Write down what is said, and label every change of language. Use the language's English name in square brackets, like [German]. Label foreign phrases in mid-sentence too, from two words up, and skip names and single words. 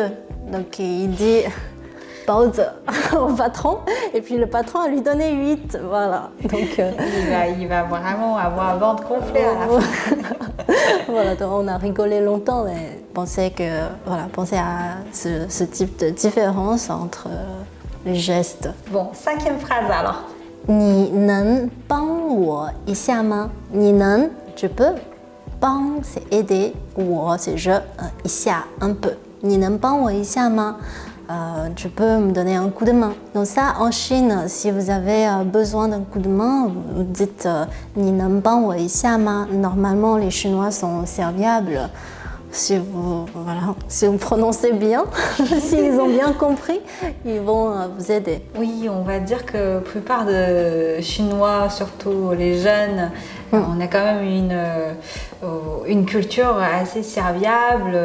[French] Donc il dit baozi au patron, et puis le patron a lui donné 8, voilà. Donc il va vraiment avoir un ventre gonflé à la fin. Voilà, donc on a rigolé longtemps, mais pensez à ce type de différence entre les gestes. Bon, 5e phrase alors. [Chinese] 你能帮我一下吗? 你能 [French] tu peux, 帮 c'est aider, 我 c'est je, 一下 un peu. [Chinese] 你能帮我一下吗? [French] Tu peux me donner un coup de main. Donc ça, en Chine, si vous avez besoin d'un coup de main, vous dites [Chinese] 你能帮我一下吗? [French] Normalement, les Chinois sont serviables. Si vous prononcez bien, s'ils ont bien compris, ils vont vous aider. Oui, on va dire que la plupart des Chinois, surtout les jeunes, on a quand même une culture assez serviable.